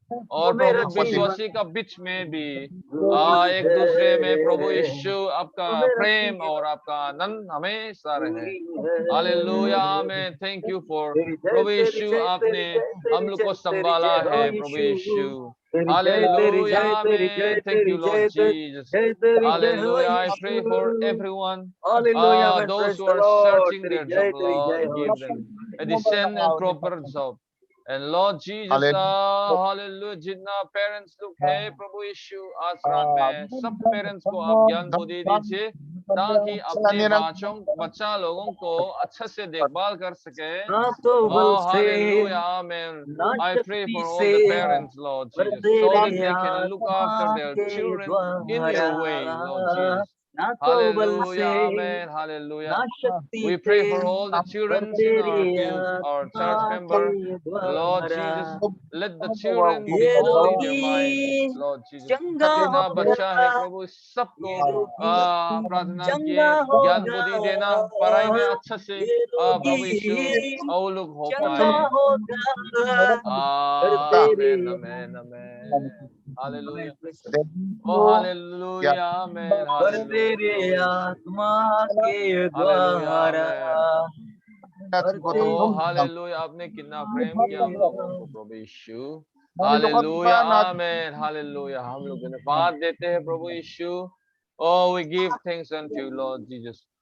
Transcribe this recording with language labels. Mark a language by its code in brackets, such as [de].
[hi] और प्रभु विश्वासी का बीच में भी एक दूसरे में प्रभु यीशु आपका प्रेम और आपका आनंद हमेशा रहे। हालेलुया आमीन। [en] thank you for [hi] प्रभु यीशु, आपने हम लोग को संभाला है प्रभु यीशु। [en] Hallelujah, amen. Thank you, Lord Jesus. Hallelujah. I pray for everyone, those who are searching their job, Lord, give them a decent and proper job. [hi] And Lord Jesus, hallelujah, जितना parents लोग है प्रभु यीशु आज रात में सब पेरेंट्स को आप ज्ञान बुद्धि दीजिए ताकि अपने बच्चा लोगों को अच्छे से देखभाल कर सके। [en] Hallelujah, amen. I pray for all the parents, Lord Jesus, so that they can look after their children in your way, Lord Jesus. Hallelujah, amen, hallelujah. We pray for all the children in our church member, Lord Jesus. Let the children be all in their mind, Lord Jesus. [hi] जितना बच्चा है प्रभु सबको प्रार्थना किए ज्ञान बुद्धि देना, पढ़ाई में अच्छा से प्रभु यीशु और लोग हो पाए। आमेन आमेन आमेन। Hallelujah hallelujah amen hallelujah. आत्मा के द्वारा ओ हालेलुया, आपने कितना प्रेम किया हम लोगों को प्रभु यीशु। हालेलुया, आमेन, हालेलुया। हम लोग धन्यवाद देते हैं प्रभु यीशु। [en] Oh, we give thanks unto you, Lord Jesus.